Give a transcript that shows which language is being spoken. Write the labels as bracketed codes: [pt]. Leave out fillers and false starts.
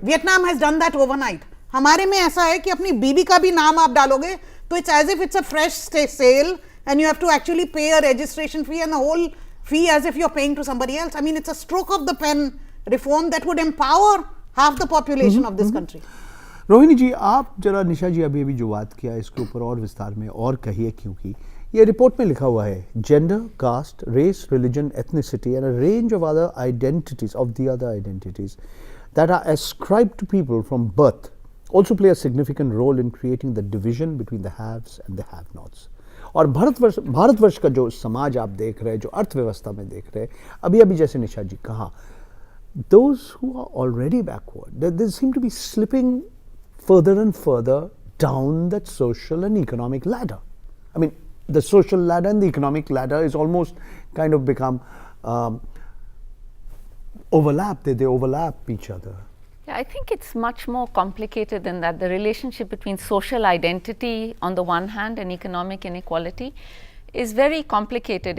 [en] Vietnam has done that overnight. [hi] हमारे में ऐसा है कि अपनी बीवी का भी नाम आप डालोगे तो [en] it's as if it's a fresh sale and you have to actually pay a registration fee and the whole fee as if you're paying to somebody else. I mean, it's a stroke of the pen reform that would empower half the population of this country. [hi] Rohini जी, आप जरा निशा जी अभी जो बात किया इसके ऊपर और विस्तार में और कहिए, क्योंकि ये रिपोर्ट में लिखा हुआ है [en] Gender, caste, race, religion, ethnicity and a range of other identities that are ascribed to people from birth also play a significant role in creating the division between the haves and the have-nots. [hi] और भारतवर्ष का जो समाज आप देख रहे हैं, जो अर्थव्यवस्था में देख रहे हैं, अभी जैसे निशा जी कहा, [en] those who are already backward, they seem to be slipping further and further down that social and economic ladder. I mean, the social ladder and the economic ladder is almost kind of become overlap. They overlap each other. Yeah, I think it's much more complicated than that. The relationship between social identity on the one hand and economic inequality is very complicated.